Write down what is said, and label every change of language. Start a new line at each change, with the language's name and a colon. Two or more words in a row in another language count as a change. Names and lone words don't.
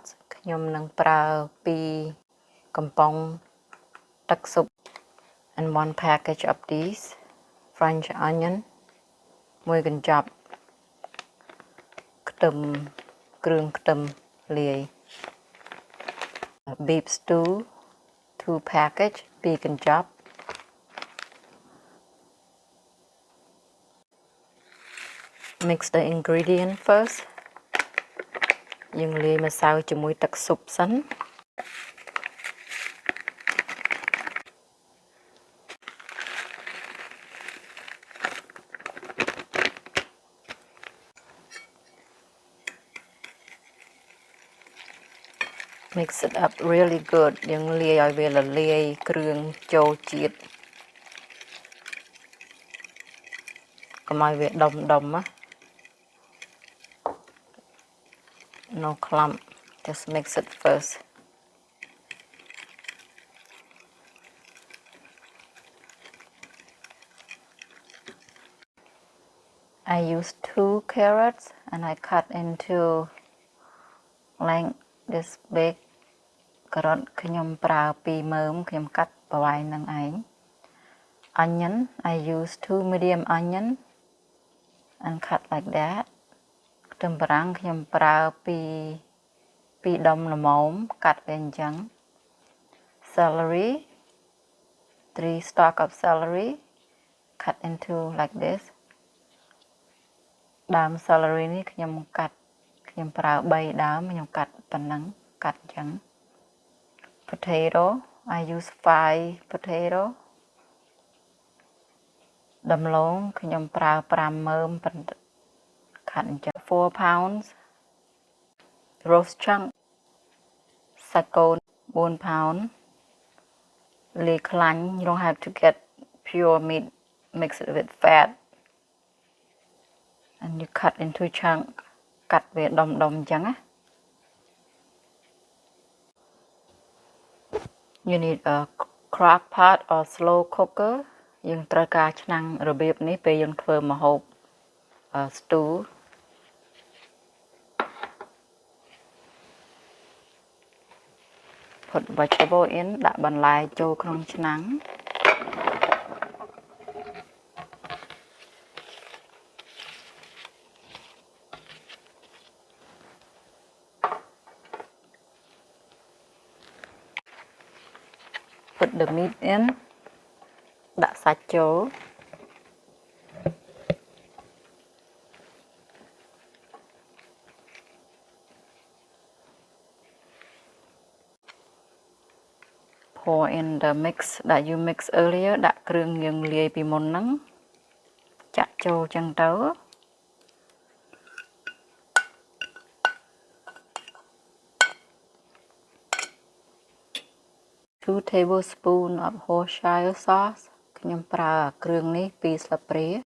Khmer: ខ្ញុំនឹងប្រើ2កំប៉ុងទឹកស៊ុប
English: and 1 package of these French onion
Khmer: មួយកញ្ចប់ខ្ទឹមគ្រឿងខ្ទឹមលាយ
English: beef stew 2 package
Khmer: 2កញ្ចប់
English: mix the ingredient first
Khmer: យើងលាយម្សៅជាមួយទឹកស៊ុបសិន
English: mix it up really good
Khmer: យើងលាយឲ្យវារលាយគ្រឿងចូលជាតិ កុំឲ្យវាដុំណា
English: no clump just mix it first I use 2 carrots and I cut into like this big
Khmer: ការ៉ុតខ្ញុំប្រើ2មើមខ្ញុំកាត់ប្រវែងនឹងឯង
English: onion I use 2 medium onion and cut like that
Khmer: ខ្ទឹមបារាំងខ្ញុំប្រើ 2ដុំល្មមកាត់វាអញ្ចឹង
English: celery 3 stalk of celery cut into like this
Khmer: ដើម celery នេះខ្ញុំប្រើ3ដើមខ្ញុំកាត់ប៉ុណ្ណឹងកាត់អញ្ចឹង
English: potato I use 5 potato
Khmer: ដំឡូងខ្ញុំប្រើ5មើមខាត់អញ្ចឹង
English: 4 pounds roast chunk
Khmer: សាច់គោ4 pound លាយខ្លាញ់
English: you don't have to get pure meat mix it with fat and you cut into chunk
Khmer: កាត់វាដុំអញ្ចឹងណា
English: You need a crock pot or slow cooker
Khmer: យើងត្រូវការឆ្នាំងរបៀបនេះពេលយើងធ្វើម្ហូប stew
English: put vegetable in
Khmer: ដាក់បន្លែចូលក្នុងឆ្នាំង
English: put the meat in
Khmer: ដាក់សាច់ចូល
English: pour in the mix that you mix earlier
Khmer: ដាក់គ្រឿងយើងលាយពីមុនហ្នឹងចាក់ចូលចឹងទៅ
English: 2 tablespoons of Worcestershire sauce
Khmer: ខ្ញុំប្រើគ្រឿងនេះ2ស្លាបព្រា